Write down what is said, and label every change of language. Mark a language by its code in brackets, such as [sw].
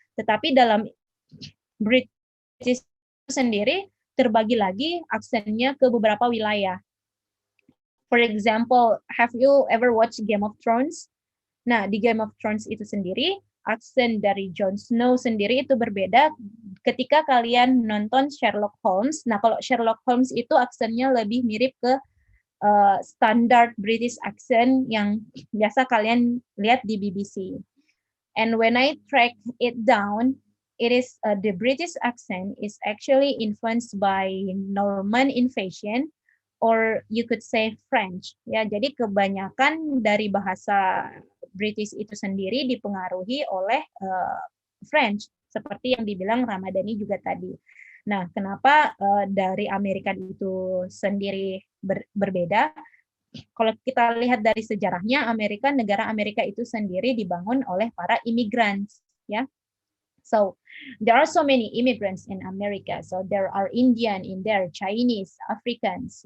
[id] Tetapi dalam British sendiri terbagi lagi aksennya ke beberapa wilayah. [en] For example, have you ever watched Game of Thrones? [id] Nah, di Game of Thrones itu sendiri, aksen dari Jon Snow sendiri itu berbeda ketika kalian nonton Sherlock Holmes. Nah, kalau Sherlock Holmes itu aksennya lebih mirip ke [en] standard British accent [id] yang biasa kalian lihat di BBC. [en] And when I track it down, it is the British accent is actually influenced by Norman invasion, or you could say French. [id] Ya, jadi kebanyakan dari bahasa British itu sendiri dipengaruhi oleh French, seperti yang dibilang Ramadhani juga tadi. Nah, kenapa dari Amerika itu sendiri berbeda? Kalau kita lihat dari sejarahnya, negara Amerika itu sendiri dibangun oleh para imigran, ya. [en] So there are so many immigrants in America. So there are Indian in there, Chinese, Africans.